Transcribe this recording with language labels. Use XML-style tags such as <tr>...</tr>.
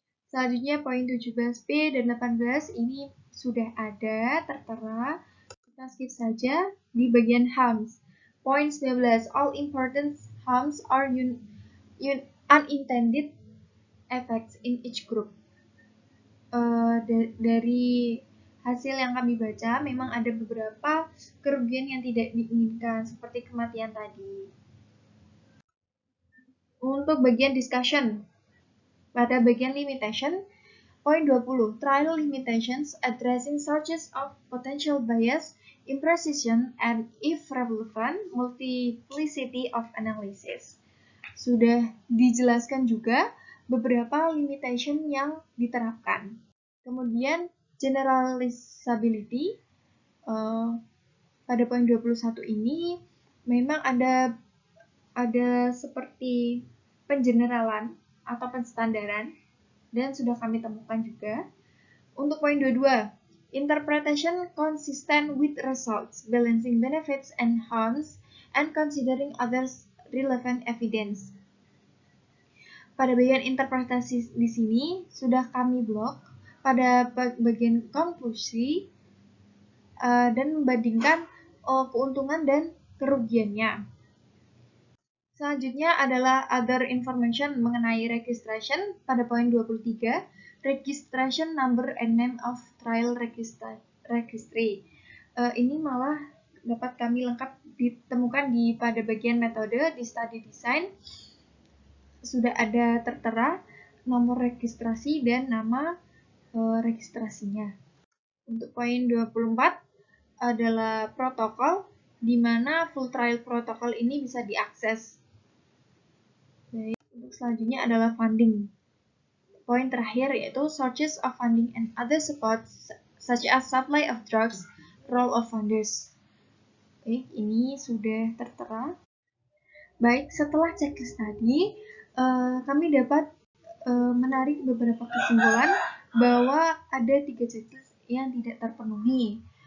<id>Selanjutnya poin 17B dan 18 ini sudah ada tertera. Kita skip saja di bagian harms.</id> <en>Poin 19, all important harms are unintended effects in each group.</en> <id>Dari hasil yang kami baca, memang ada beberapa kerugian yang tidak diinginkan, seperti kematian tadi. Untuk bagian discussion, pada bagian limitation, poin 20,</id> <en>trial limitations addressing sources of potential bias, imprecision, and if relevant, multiplicity of analysis.</en> <id>Sudah dijelaskan juga beberapa limitation yang diterapkan. Kemudian generalizability, pada poin 21 ini memang ada seperti pengeneralan atau penstandaran dan sudah kami temukan juga. Untuk poin 22,</id> <en>interpretation consistent with results, balancing benefits and harms, and considering others relevant evidence.</en> <id>Pada bagian interpretasi di sini sudah kami blok pada bagian konklusi dan membandingkan keuntungan dan kerugiannya. Selanjutnya adalah</id> <en>other information</en> <id>mengenai</id> <en>registration</en> <id>pada poin 23,</id> <en>registration number and name of trial registry.</en> <id>Ini malah dapat kami lengkap ditemukan pada bagian metode di study design. Sudah ada tertera nomor registrasi dan nama registrasinya. Untuk poin 24 adalah protokol, di mana full trial protokol ini bisa diakses. Baik, untuk selanjutnya adalah funding. Poin terakhir yaitu</id> <en>sources of funding and other support such as supply of drugs, role of funders.</en> <id>Baik, ini sudah tertera. Baik, setelah checklist tadi, kami dapat menarik beberapa kesimpulan bahwa ada 3 checklist yang tidak terpenuhi.</id>